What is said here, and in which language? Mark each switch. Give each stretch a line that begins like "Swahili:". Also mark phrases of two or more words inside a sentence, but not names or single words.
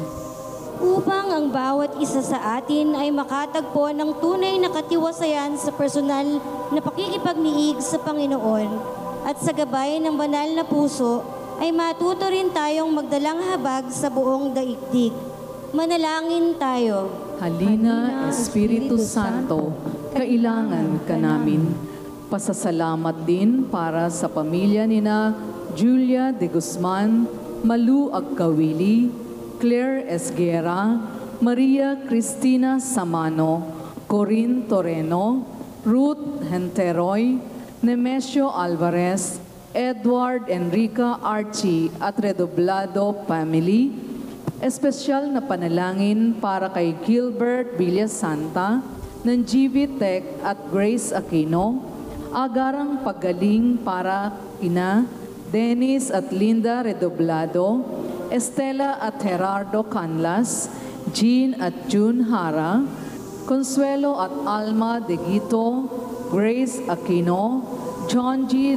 Filipino: Upang ang bawat isa sa atin ay makatagpo ng tunay na katiwasayan sa personal na pakikipagniig sa Panginoon at sa gabay ng banal na puso ay matuto rin tayong magdalang habag sa buong daigdig. Manalangin tayo. Halina, Espiritu Santo, kailangan ka namin. Pasasalamat din para sa pamilya nina Julia de Guzman, Malu Agkawili, Claire Esguera, Maria Cristina Samano, Corinne Toreno, Ruth Henteroy, Nemesio Alvarez, Edward Enrica Archie at Redoblado family. Espesyal na panalangin para kay Gilbert Villasanta ng GV Tech at Grace Aquino. Agarang paggaling para kina Dennis at Linda Redoblado, Estela at Gerardo Canlas, Jean at June Hara, Consuelo at Alma De Guito, Grace Aquino, John G.